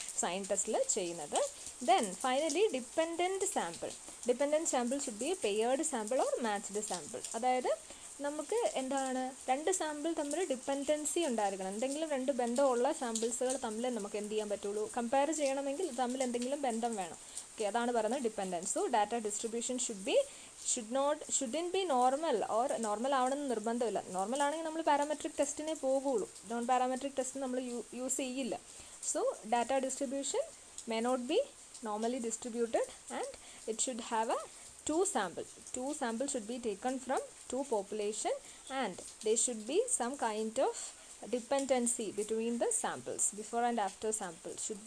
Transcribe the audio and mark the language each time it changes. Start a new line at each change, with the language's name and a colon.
Malayalam: Sign ടെസ്റ്റിൽ ചെയ്യുന്നത്.
English: Then finally dependent sample should be paired sample or matched sample.
Malayalam: അതായത് നമുക്ക് എന്താണ്, 2 സാമ്പിൾ തമ്മിൽ ഡിപ്പെൻഡൻസി ഉണ്ടായിരിക്കണം. എന്തെങ്കിലും 2 ബന്ധമുള്ള സാമ്പിൾസുകൾ തമ്മിൽ നമുക്ക് എന്ത് ചെയ്യാൻ പറ്റുള്ളൂ? കമ്പയർ ചെയ്യണമെങ്കിൽ തമ്മിൽ എന്തെങ്കിലും ബന്ധം വേണം. ഓക്കെ, അതാണ് പറയുന്നത് dependence.
English: so data distribution should be shouldn't be normal or normal
Malayalam: ആവണമെന്ന് നിർബന്ധമില്ല. നോർമൽ ആണെങ്കിൽ നമ്മൾ പാരാമെട്രിക് ടെസ്റ്റിനെ പോകുള്ളൂ, നോൺ പാരാമെട്രിക് ടെസ്റ്റ് നമ്മൾ യൂസ് ചെയ്യില്ല.
English: So data distribution may not be normally distributed and it should have a two sample should be taken from two population and there should be some kind of dependency between the samples before and after samples.